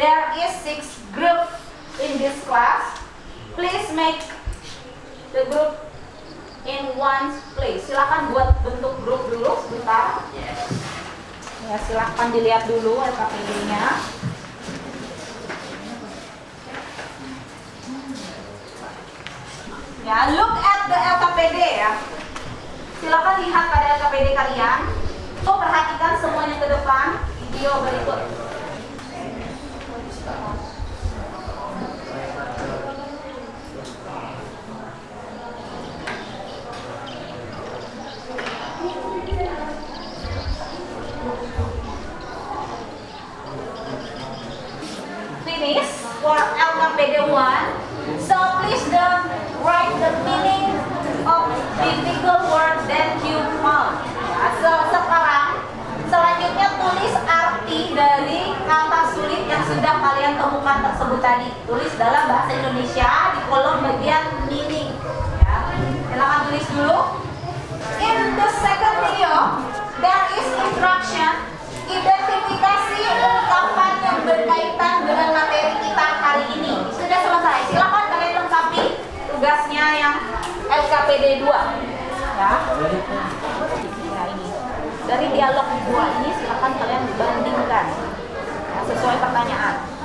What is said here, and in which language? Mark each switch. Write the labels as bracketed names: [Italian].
[English] There is 6 group in this class. Please make the group in one place. [Indonesian] Silakan buat bentuk grup dulu sebentar. Ya, silakan dilihat dulu LKPD-nya. [English] Ya, look at the LKPD ya. [Indonesian] Silakan lihat pada LKPD kalian. So, perhatikan semuanya ke depan. Video berikut. [English] Finish for LKPD 1. So please don't write the meaning of difficult words that you found. [Indonesian] Ya, sekarang selanjutnya tulis arti dari kata sulit yang sudah kalian temukan tersebut tadi. Tulis dalam bahasa Indonesia di kolom bagian meaning. Ya, silakan tulis dulu. [English] In the second video, there is instruction. [Indonesian] Identifikasi ungkapan yang berkaitan dengan materi kita hari ini. Sudah selesai. Silakan kalian lengkapi tugasnya yang LKPD 2. Ya. Nah, ini. Dari dialog 2 ini silakan kalian bandingkan ya, sesuai pertanyaan.